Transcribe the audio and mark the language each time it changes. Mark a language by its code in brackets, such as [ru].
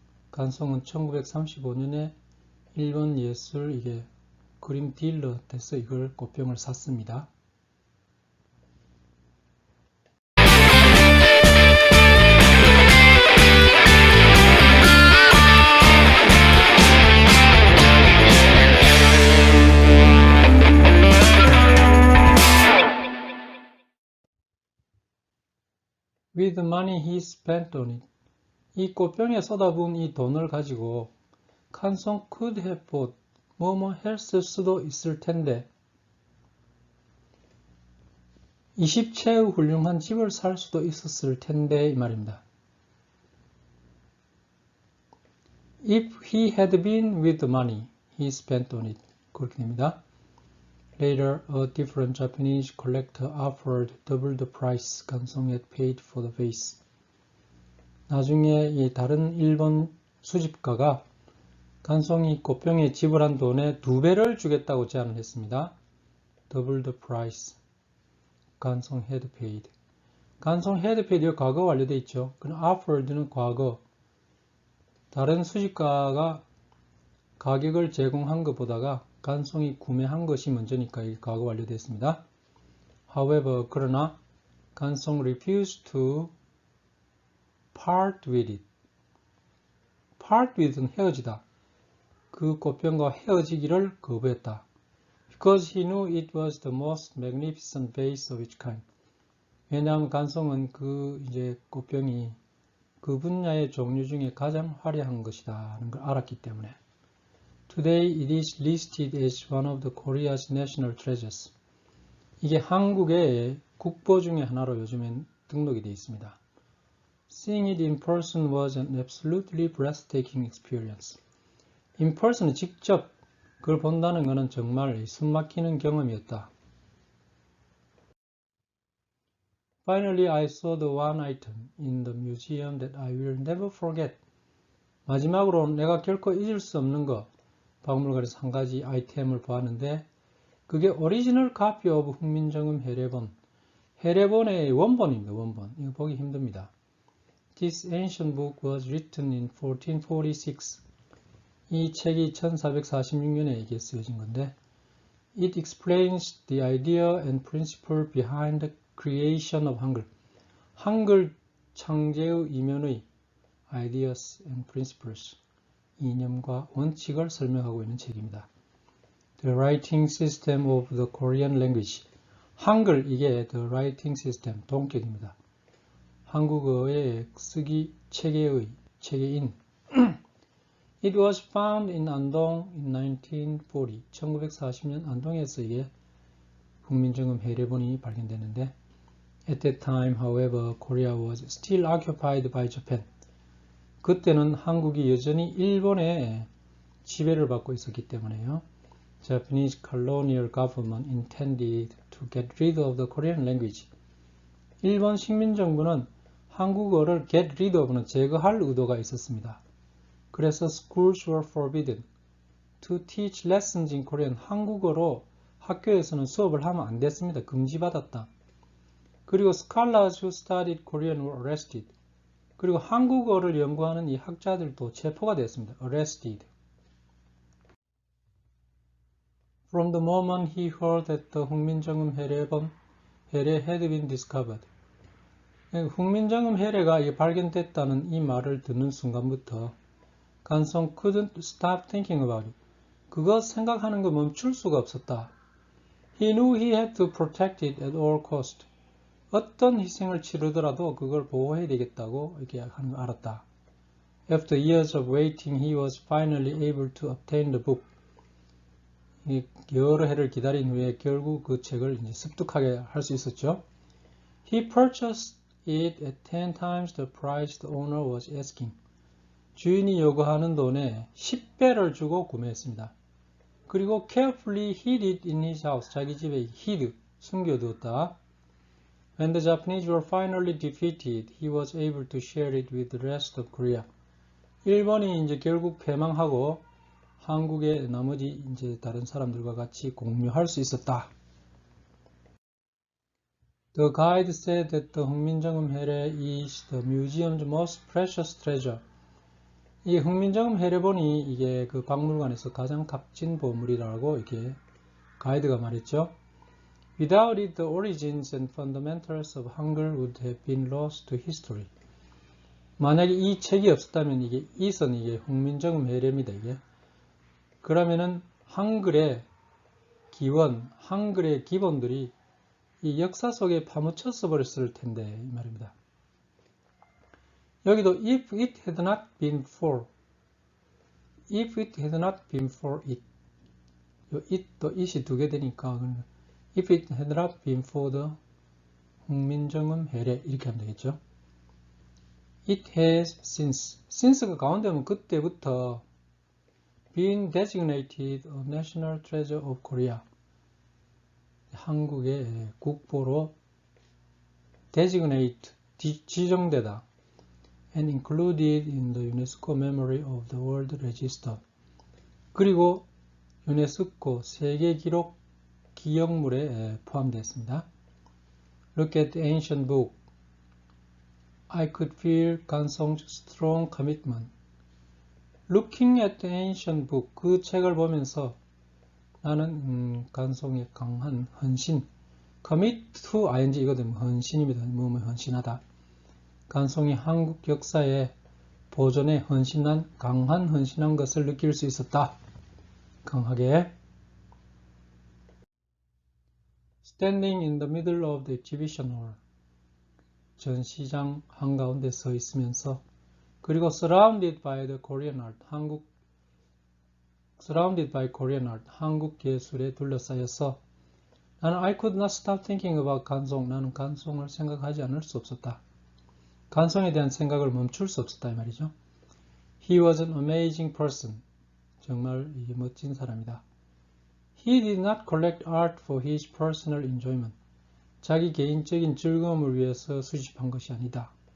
[ko] 간송은 1935년에 일본 예술 이게 그림 딜러한테서 이걸 꽃병을 샀습니다. [en] with the money he spent on it. [ko] 이 꽃병에 쏟아부은 이 돈을 가지고 칸송 [en] could have bought [ko] 뭐뭐 했을 수도 있을 텐데 20채의 훌륭한 집을 살 수도 있었을 텐데 이 말입니다. [en] If he had been with the money he spent on it. [ko] 그렇게 됩니다. [en] Later, a different Japanese collector offered double the price 간송 had paid for the vase. [ko] 나중에 이 다른 일본 수집가가 간송이 꽃병에 지불한 돈의 2배를 주겠다고 제안을 했습니다. [en] Double the price. 간송 had paid. [ko] 간송 had paid가 과거 완료되어 있죠. 그럼 offered는 과거. 다른 수집가가 가격을 제공한 것보다가 간송이 구매한 것이 먼저니까 이게 과거 완료됐습니다. [en] However, [ko] 그러나 [en] 간송 refused to part with it. [ko] part with는 헤어지다. 그 꽃병과 헤어지기를 거부했다. [en] Because he knew it was the most magnificent vase of its kind. [ko] 왜냐하면 간송은 그 꽃병이 그 분야의 종류 중에 가장 화려한 것이다는 걸 알았기 때문에. [en] Today it is listed as one of the Korea's national treasures. [ko] 이게 한국의 국보 중에 하나로 요즘엔 등록이 되어 있습니다. [en] Seeing it in person was an absolutely breathtaking experience. [ko] In person은 직접 그걸 본다는 것은 정말 숨막히는 경험이었다. [en] Finally, I saw the one item in the museum that I will never forget. [ko] 마지막으로 내가 결코 잊을 수 없는 것, 박물관에서 한 가지 아이템을 보았는데 그게 [en] 오리지널 카피 오브 [ko] 훈민정음 해례본. 해례본의 원본입니다. 원본. 이거 보기 힘듭니다. [en] This ancient book was written in 1446. [ko] 이 책이 1446년에 이게 쓰여진 건데 [en] It explains the idea and principle behind the creation of 한글. [ko] 한글 창제의 이면의 [en] ideas and principles. [ko] 이념과 원칙을 설명하고 있는 책입니다. [en] The writing system of the Korean language. [ko] 한글, 이게 [en] the writing system, [ko] 동격입니다. 한국어의 쓰기 체계인. [en] It was found in 안동 in 1940. [ko] 1940년 안동에서 이게 훈민정음 해례본이 발견됐는데 [en] At that time, however, Korea was still occupied by Japan. [ko] 그때는 한국이 여전히 일본의 지배를 받고 있었기 때문에요. [en] Japanese colonial government intended to get rid of the Korean language. [ko] 일본 식민정부는 한국어를 [en] get rid of [ko] 는 제거할 의도가 있었습니다. 그래서 [en] schools were forbidden to teach lessons in Korean. [ko] 한국어로 학교에서는 수업을 하면 안 됐습니다. 금지받았다. 그리고 [en] scholars who studied Korean were arrested. [ko] 그리고 한국어를 연구하는 이 학자들도 체포가 됐습니다. [en] arrested. From the moment he heard that the 훈민정음 해례 had been discovered. [ko] 훈민정음 해례가 발견됐다는 이 말을 듣는 순간부터 간송 [en] couldn't stop thinking about it. [ko] 그거 생각하는 거 멈출 수가 없었다. [en] He knew he had to protect it at all cost. [ko] 어떤 희생을 치르더라도 그걸 보호해야 되겠다고 이렇게 하는 걸 알았다. [en] After years of waiting, he was finally able to obtain the book. [ko] 여러 해를 기다린 후에 결국 그 책을 습득하게 할 수 있었죠. [en] He purchased it at 10 times the price the owner was asking. [ko] 주인이 요구하는 돈에 10배를 주고 구매했습니다. 그리고 [en] carefully hid it in his house. [ko] 자기 집에 hid, 숨겨두었다. [en] When the Japanese were finally defeated, he was able to share it with the rest of Korea. [ko] 일본이 결국 패망하고 한국의 나머지 다른 사람들과 같이 공유할 수 있었다. [en] The guide said that the 훈민정음 해례 is the museum's most precious treasure. [ko] 이 훈민정음 해례본이 이게 그 박물관에서 가장 값진 보물이라고 이렇게 가이드가 말했죠. [en] Without it, the origins and fundamentals of Hangul would have been lost to history. [ko] 만약에 이 책이 없었다면 이게 훈민정음 해례입니다. 이게. 그러면은 한글의 기원, 한글의 기본들이 이 역사 속에 파묻혀서 버렸을 텐데 이 말입니다. 여기도 [en] if it had not been for, if it had not been for it, [ko] 요 it도 it이 두 개 되니까 [en] if it had not been for the 훈민정음 해례 [ko] 이렇게 하면 되겠죠. [en] It has since가 [ko] 가운데 오면 그때부터 [en] been designated a national treasure of Korea. [ko] 한국의 국보로 designate, 지정되다. [en] And included in the UNESCO Memory of the World Register. [ko] 그리고 유네스코 세계기록 기억물에 포함되었습니다. [en] Look at the ancient book. I could feel 간송's strong commitment. Looking at the ancient book, [ko] 그 책을 보면서 나는 간송의 강한 헌신, commit to ing 이거든 헌신입니다. 뭐뭐 헌신하다. 간송이 한국 역사의 보존에 헌신한 강한 헌신한 것을 느낄 수 있었다. 강하게. [en] Standing in the middle of the exhibition hall. [ko] 전시장 한가운데 서 있으면서 그리고 [en] surrounded by the Korean art. surrounded by Korean art. [ko] 한국 예술에 둘러싸여서 나는 [en] I could not stop thinking about 간송. [ko] 나는 간송을 생각하지 않을 수 없었다. 간송에 대한 생각을 멈출 수 없었다 이 말이죠. [en] He was an amazing person. [ko] 정말 멋진 사람이다. [en] He did not collect art for his personal enjoyment. [ko] 자기 개인적인 즐거움을 위해서 수집한 것이 아니다.